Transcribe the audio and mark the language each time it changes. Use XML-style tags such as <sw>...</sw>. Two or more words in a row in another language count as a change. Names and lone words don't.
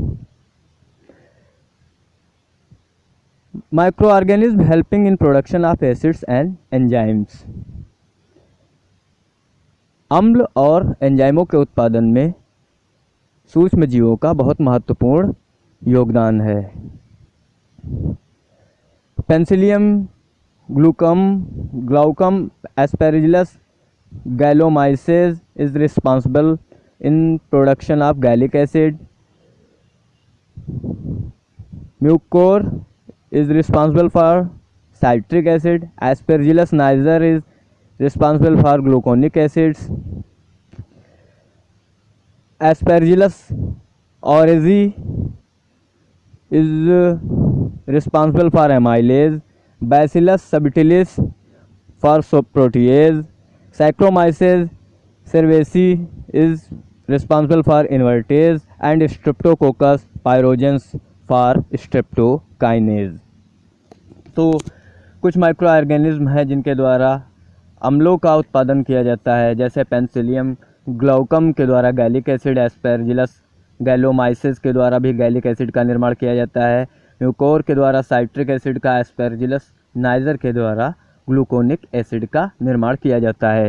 <en>micro organism helping in production of acids and enzymes.</en> <hi>अम्ल और एंजाइमों के उत्पादन में सूक्ष्म जीवों का बहुत महत्वपूर्ण योगदान है।</hi> <en>Penicillium glaucum Aspergillus gallomyces is responsible in production of gallic acid. Mucor is responsible for citric acid. Aspergillus niger is responsible for gluconic acids. एस्पेरिजिलस ओरेजी is responsible for amylase. Bacillus subtilis for protease. Saccharomyces cerevisiae is responsible for invertase and Streptococcus pyogenes for streptokinase.</en> <hi>तो कुछ</hi> <en>micro organism</en> <hi>हैं जिनके द्वारा अम्लों का उत्पादन किया जाता है, जैसे पेंसिलियम ग्लाउकम के द्वारा</hi> <en>gallic acid,</en> <hi>एस्पेरजिलस गैलोमाइसिस के द्वारा भी</hi> <en>gallic acid</en> <hi>का निर्माण किया जाता है, म्यूकोर के द्वारा</hi> <en>citric acid</en> <hi>का, एस्पेरजिलस नाइजर के द्वारा</hi> <en>gluconic acid</en> <hi>का निर्माण किया जाता है।</hi>